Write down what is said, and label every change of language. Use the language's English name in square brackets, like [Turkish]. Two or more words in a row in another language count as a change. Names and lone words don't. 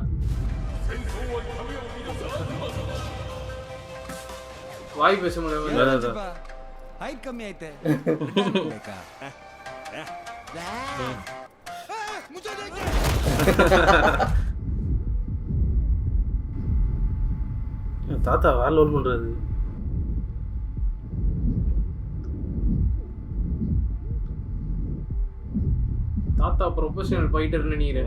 [Tamil] வாய் பேச முடியாது. [Kannada] ಹೈಟ್ ಕಮ್ಮಿ ಐತೆ. [Tamil] தாத்தா வேலை லோல் பண்றாரு. தாத்தா [English] professional fighter [Tamil] நினைக்கிறேன்.